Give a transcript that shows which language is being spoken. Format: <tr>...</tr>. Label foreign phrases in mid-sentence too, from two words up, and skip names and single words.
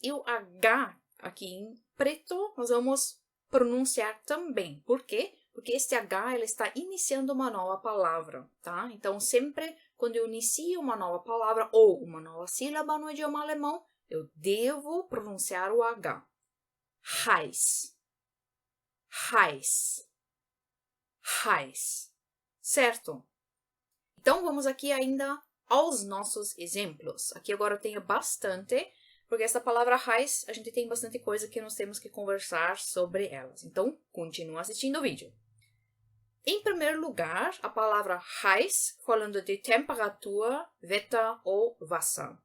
<pt>E o H aqui em preto nós vamos pronunciar também. Por quê? Porque este H ele está iniciando uma nova palavra, tá? Então, sempre quando eu inicio uma nova palavra ou uma nova sílaba no idioma alemão, eu devo pronunciar o H. Heiß. Heiß. Heiß. Certo? Então, vamos aqui ainda aos nossos exemplos. Aqui agora eu tenho bastante, porque essa palavra heiß, a gente tem bastante coisa que nós temos que conversar sobre elas. Então, continua assistindo o vídeo. Em primeiro lugar, a palavra heiß, falando de temperatura, Wetter ou Wasser.</pt>